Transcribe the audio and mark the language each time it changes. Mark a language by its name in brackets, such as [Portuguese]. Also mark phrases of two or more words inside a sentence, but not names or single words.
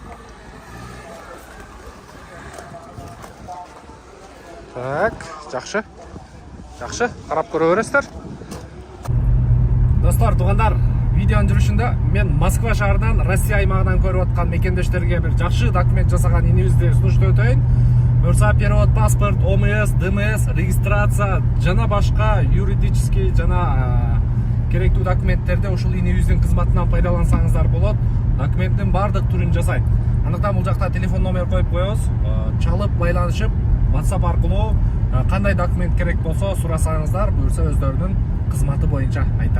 [Kazakh] Так, жақсы. Жақсы, қарап көре бересіздер. Достар, туғандар, видеоның жүрішінде мен Москва шаарынан, Россия аймағынан көріп отқан мекендештерге бір жақсы документ жасаған инебізде ұсынышты өтейін. [Kyrgyz] Бұрса перевод, паспорт, ОМС, ДМС, регистрация, жана башқа юридический, жана керектүү документтерде ушул инебиздин кызматынан пайдалансаңыздар болот. Документтин бардык түрүн жасайт. Андыктан бул жакта телефон номер коюп коебуз. Чалып байланышып, WhatsApp аркылуу кандай документ керек болсо сурасаңыздар, буюрса өздөрүнүн кызматы боюнча айтат.